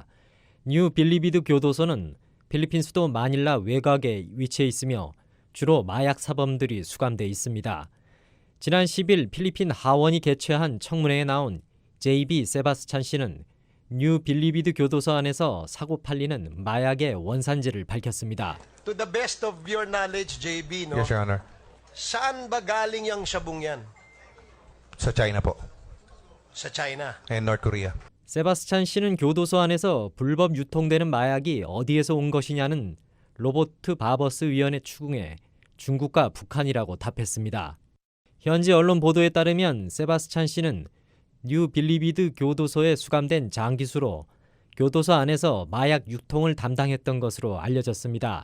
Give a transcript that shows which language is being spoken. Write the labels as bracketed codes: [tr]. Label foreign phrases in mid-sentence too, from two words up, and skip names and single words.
[ko] 뉴 빌리비드 교도소는 필리핀 수도 마닐라 외곽에 위치해 있으며 주로 마약 사범들이 수감돼 있습니다. 지난 10일 필리핀 하원이 개최한 청문회에 나온 JB 세바스찬 씨는 뉴 빌리비드 교도소 안에서 사고 팔리는 마약의 원산지를 밝혔습니다. [en] To the best of your knowledge, JB, no? Yes, Your Honor. [tl] Saan ba galing yung sabong yan? Sa China po. Sa China. [en] And North Korea. [ko] 세바스찬 씨는 교도소 안에서 불법 유통되는 마약이 어디에서 온 것이냐는 로버트 바버스 위원의 추궁에 중국과 북한이라고 답했습니다. 현지 언론 보도에 따르면 세바스찬 씨는 뉴 빌리비드 교도소에 수감된 장기수로 교도소 안에서 마약 유통을 담당했던 것으로 알려졌습니다.